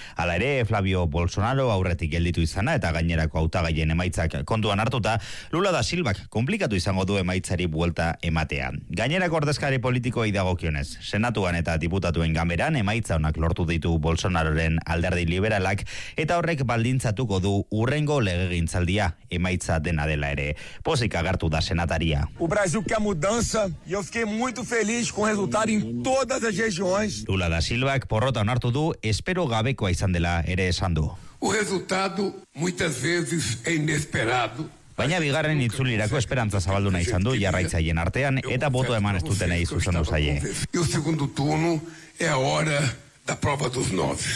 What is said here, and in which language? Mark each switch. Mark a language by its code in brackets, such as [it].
[eu] Hala ere, Flavio Bolsonaro aurretik gelditu izana eta gainerako hautagaien emaitzak kontuan hartuta, Lula da Silvak komplikatu izango du emaitzari buelta ematea. Gainerako ordezkari politikoei dagokionez, senatuan eta diputatuen ganberan emaitza onak lortu ditu Bolsonaroren alderdi liberalak eta horrek baldintzatuko du urrengo legegintzaldia emaitza dena dela ere. Pozik agertu da senataria. [pt] O Brasil quer mudança e eu fiquei muito feliz com o resultado em todas as regiões. [eu] Lula da Silvak porrota onartu du, espero gabekoa izan dela ere esan du. [pt] O resultado muitas vezes é inesperado. [eu] Baina bigarren itzulirako esperantza zabalduna izan du jarraitzaileen artean eta boto eman ez dutenei zuzendu zaie. [pt] O segundo turno é a hora da prova dos nove.